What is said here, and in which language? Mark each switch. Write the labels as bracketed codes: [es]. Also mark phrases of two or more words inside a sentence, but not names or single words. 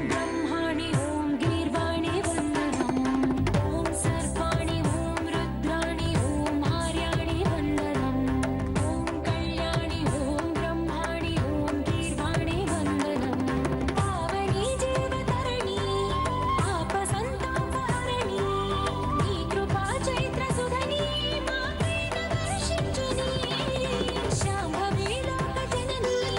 [sa] ब्रह्माणि ॐ गीर्वाणि वन्दनम् ॐ सर्वाणि ॐ रुद्राणि ॐ आर्याणि वन्दनम् ॐ कल्याणि ॐ ब्रह्माणि ॐ गीर्वाणि वन्दनम् पावनी जीवतरणि आपसन्तापहरणि [te] నీ కృపా చైత్ర సుధని మాపైన వర్షించుని శాంభవి లోక జనని